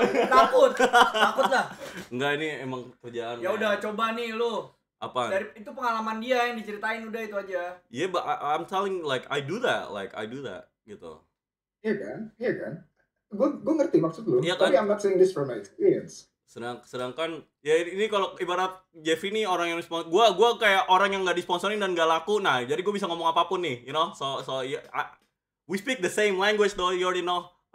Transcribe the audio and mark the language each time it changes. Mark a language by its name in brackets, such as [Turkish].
[Indonesian] Takut lah. Enggak, ini emang kerjaan. Ya udah coba nih lu. Apa? Dari itu pengalaman dia yang diceritain udah itu aja. [English] Yeah, but I'm telling like I do that gitu. [Indonesian] Iya kan? Gue ngerti maksud lu. Iya kan? [English] Tapi I'm not saying this from my experience. [Indonesian] Sedangkan ya ini kalau ibarat Jeff ini orang yang gua kayak orang yang nggak disponsorin dan nggak laku. Nah, jadi gue bisa ngomong apapun nih, [English] you know. So yeah, we speak the same language though, you already know.